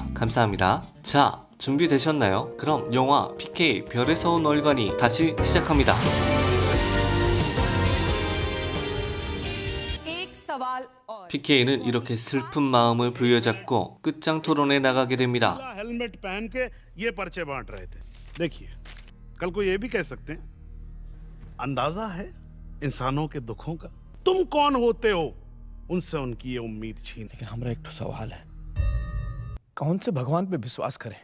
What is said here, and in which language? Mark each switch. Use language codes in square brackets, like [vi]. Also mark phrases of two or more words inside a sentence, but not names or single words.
[ko] 감사합니다. 자, 준비되셨나요? 그럼 영화 PK 별에서 온 얼간이 다시 시작합니다. PK는 이렇게 슬픈 마음을 부여잡고 끝장 토론에 나가게 됩니다. [hi] हेलमेट पहन के ये पर्चे बांट रहे थे। देखिए, कल को ये भी कह सकते हैं, अंदाजा है इंसानों के दुखों का। तुम कौन होते हो उनसे उनकी ये उम्मीद छीन। लेकिन हमारा एक तो सवाल है, कौन से भगवान पे विश्वास करें?